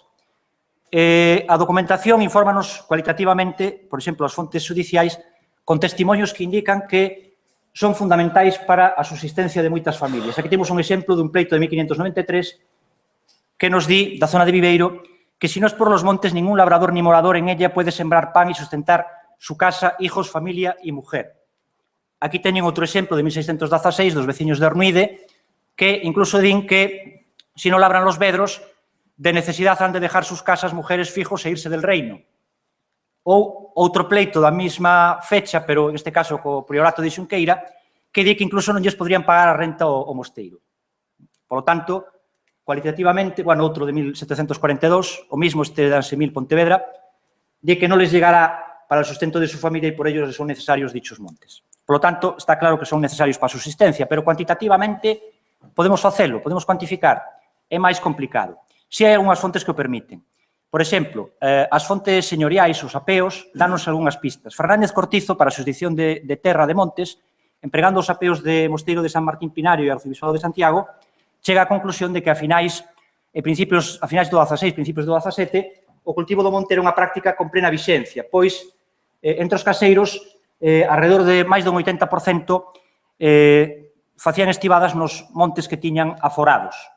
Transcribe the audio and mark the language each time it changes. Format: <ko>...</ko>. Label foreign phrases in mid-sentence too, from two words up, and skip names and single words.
<gl>A documentación infórmanos cualitativamente, por exemplo, as fontes judiciais, con testimonios que indican que son fundamentais para a subsistencia de moitas familias. Aquí temos un exemplo dun pleito de 1593 que nos di, da zona de Viveiro, que</gl> <es>si no es por los montes, ningún labrador ni morador en ella puede sembrar pan y sustentar su casa, hijos, familia y mujer.</es> <gl>Aquí teñen outro exemplo de 1616 dos veciños de Ornuide, que incluso din que,</gl> <es>si no labran los vedros, de necesidad han de dejar sus casas, mujeres, fijos e irse del reino.</es> <gl>Ou outro pleito da mesma fecha, pero en este caso co priorato de Xunqueira, que di que incluso non lles podrían pagar a renta ao mosteiro.</gl> <es>Por lo tanto, cualitativamente, bueno, outro de 1742, o mismo este de Ansemil Pontevedra,</es> <gl>di que non</gl> <es>les llegará para el sustento de su familia e por ello son necesarios dichos montes. Por lo tanto,</es> <gl>está claro que son necesarios para a subsistencia, pero cuantitativamente podemos facelo, podemos cuantificar. É máis complicado. Si hai algunhas fontes que o permiten. Por exemplo, as fontes señoriais, os apeos, danos algunhas pistas. Fernández Cortizo, para a xurisdicción de terra de montes, empregando os apeos de Mosteiro de San Martín Pinario e Arcibispado de Santiago, chega á conclusión de que a finais do 16, principios do 17, o cultivo do monte era unha práctica con plena vixencia, pois, entre os caseiros, alrededor de máis dun 80%, facían estivadas nos montes que tiñan aforados.</gl>